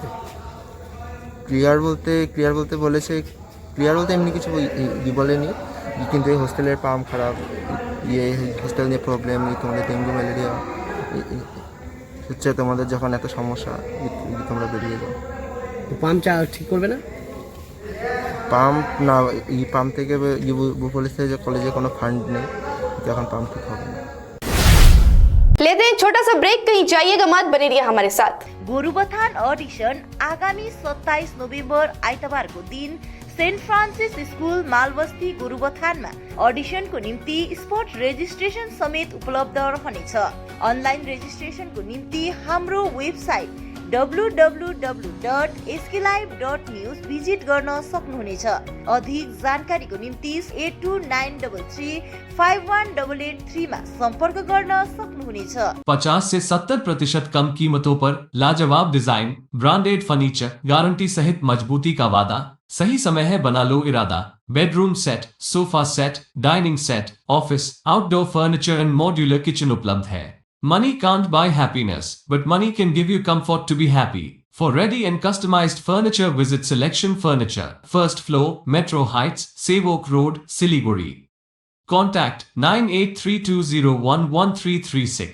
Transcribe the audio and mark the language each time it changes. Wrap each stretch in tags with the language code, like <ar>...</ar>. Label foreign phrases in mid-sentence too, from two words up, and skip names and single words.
<bn>ক্লিয়ার বলতে বলেছে, ক্লিয়ার বলতে এমনি কিছু বলেনি, কিন্তু এই হোস্টেলের পাম্প খারাপ, হোস্টেল নিয়ে প্রবলেম, তোমাদের ডেঙ্গু ম্যালেরিয়া হচ্ছে, তোমাদের যখন এত সমস্যা তোমরা বেরিয়ে যাও। পাম্প ঠিক করবে না? পাম্প না, এই পাম্প থেকে বলেছে যে কলেজে কোনো ফান্ড নেই, এখন পাম্প ঠিক হবে না।</bn> <hi>लेते हैं छोटा सा ब्रेक, कहीं जाइएगा मत, बने रहिए हमारे साथ।</hi> <ne>गोरुबथान ऑडिशन आगामी 27 नोभेम्बर आइतबार को दिन सेंट फ्रांसिस स्कूल मालबस्ती गोरुबथान में ऑडिशन को निम्ति</ne> <en>spot registration</en> <ne>समेत उपलब्ध रहनेछ।</ne> <en>online registration</en> <ne>को निम्ति हाम्रो वेबसाइट www.sklive.news विजिट गर्न सक्नुहुनेछ। अधिक जानकारीको निम्ति 8293351883 मा सम्पर्क गर्न सक्नुहुनेछ।</ne> <hi>50 से 70% कम कीमतों पर लाजवाब डिजाइन,</hi> <en>branded furniture,</en> <hi>गारंटी सहित मजबूती का वादा। सही समय है, बना लो इरादा।</hi> <en>bedroom set, sofa set, dining set, office, outdoor furniture and modular kitchen</en> <hi>उपलब्ध है।</hi> <en>Money can't buy happiness, but money can give you comfort to be happy. For ready and customized furniture, visit Selection Furniture, first floor, Metro Heights, Sevok Road, Siliguri. Contact 9832011336.</en>